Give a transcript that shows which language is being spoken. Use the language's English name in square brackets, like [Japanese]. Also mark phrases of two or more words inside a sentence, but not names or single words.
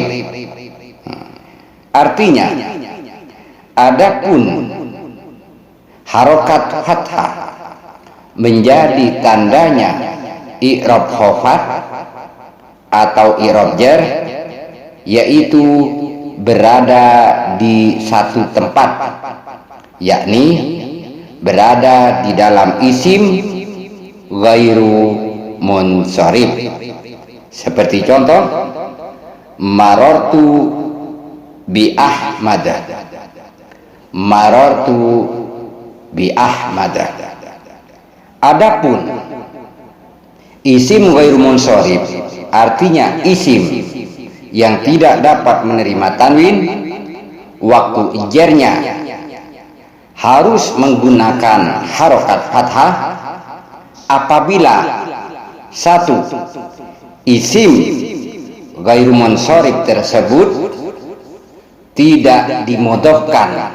[Indonesian] Artinya, adapun harokat fathah menjadi tandanya [Arabic] إعراب خفض [Indonesian] atau [Arabic] إعراب جر, [Indonesian] yaitu berada di satu tempat, yakni berada di dalam isim [Arabic] غير منصرف. [Indonesian] Seperti contoh, [Arabic] مررت بأحمد مررت بأحمد. [Indonesian] Adapun isim [Arabic] غير منصرف, [Indonesian] artinya isim yang tidak dapat menerima tanwin, waktu ijarnya harus menggunakan harokat fathah apabila satu, isim [Arabic] غير منصرف [Indonesian] tersebut tidak dimudhofkan.